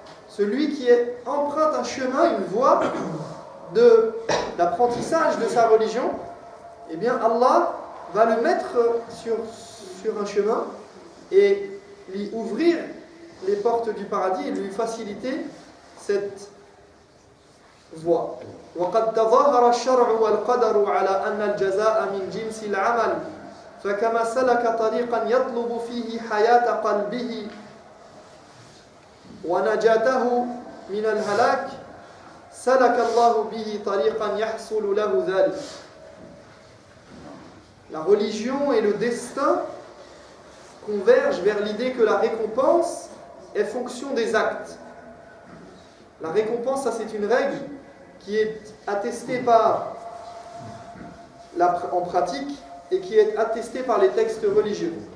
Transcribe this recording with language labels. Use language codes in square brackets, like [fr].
[fr] Celui qui emprunte un chemin, une voie d'apprentissage de sa religion, eh bien Allah va le mettre sur un chemin et lui ouvrir les portes du paradis et lui faciliter cette voie. [ar] وقد تظاهر الشرع والقدر على أن الجزاء من جنس العمل فكما سلك طريقا يطلب فيه حياة قلبه ونجاته من الهلاك سلك الله به طريقا يحصل له ذلك. [fr] La religion et le destin convergent vers l'idée que la récompense est fonction des actes. La récompense, ça c'est une règle qui est attestée en pratique et qui est attestée par les textes religieux.